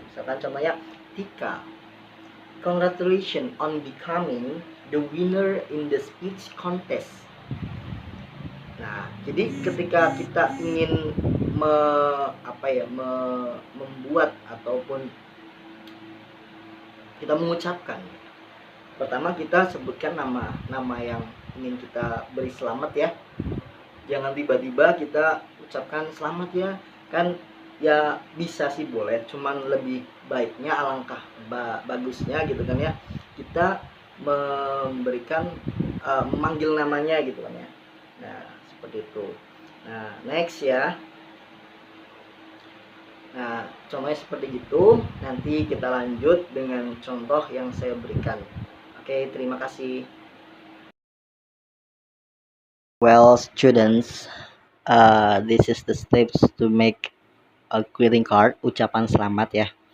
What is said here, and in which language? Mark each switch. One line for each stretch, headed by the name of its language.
Indonesian: Misalkan contohnya
English: Tika, congratulations on becoming the winner in the speech contest.
Indonesian: Nah, jadi ketika kita ingin membuat ataupun kita mengucapkan, pertama kita sebutkan nama yang ingin kita beri selamat ya. Jangan tiba-tiba kita ucapkan selamat ya, kan ya bisa sih boleh, cuman lebih baiknya, alangkah bagusnya gitu kan ya, kita memberikan memanggil namanya gitu kan ya. Nah, seperti itu. Nah, next ya. Nah, contohnya seperti itu. Nanti kita lanjut dengan contoh yang saya berikan. Oke, terima kasih.
English: Well, students, this is the steps to make a greeting card,
Indonesian: ucapan selamat ya.